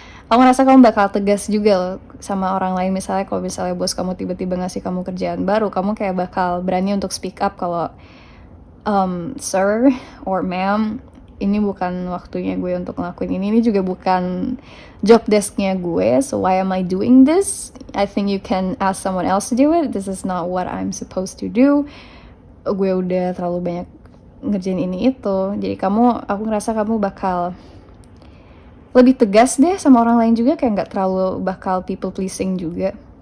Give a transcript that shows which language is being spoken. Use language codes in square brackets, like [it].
[id] Aku ngerasa kamu bakal tegas juga loh sama orang lain. Misalnya kalau misalnya bos kamu tiba-tiba ngasih kamu kerjaan baru, kamu kayak bakal berani untuk speak up kalau [en] sir or ma'am, [id] ini bukan waktunya gue untuk ngelakuin ini juga bukan job desknya gue, [en] so why am I doing this? I think you can ask someone else to do it. This is not what I'm supposed to do. [id] Gue udah terlalu banyak ngerjain ini itu. Jadi aku ngerasa kamu bakal lebih tegas deh sama orang lain juga, kayak nggak terlalu bakal people pleasing juga.